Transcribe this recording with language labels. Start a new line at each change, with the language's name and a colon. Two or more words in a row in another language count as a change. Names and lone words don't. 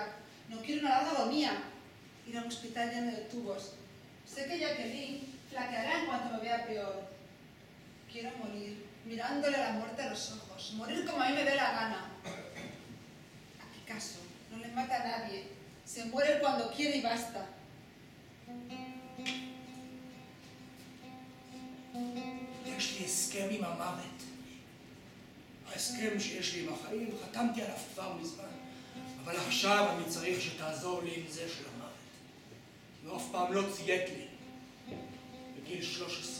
Spanish: No quiero una larga agonía. Ir a un hospital lleno de tubos. Sé que Jacqueline flaqueará en cuanto me vea peor. Quiero morir, mirándole a la muerte a los ojos. Morir como a mí me dé la gana. A Picasso no le mata a nadie. Se muere cuando quiere y basta.
Hebrew: יש לי הסכם עם המוות. ההסכם שיש לי עם החיים, חתמתי עליו כבר מזמן. אבל עכשיו אני צריך שתעזור לי עם זה של המוות. הוא אף פעם לא ציית לי. בגיל 13.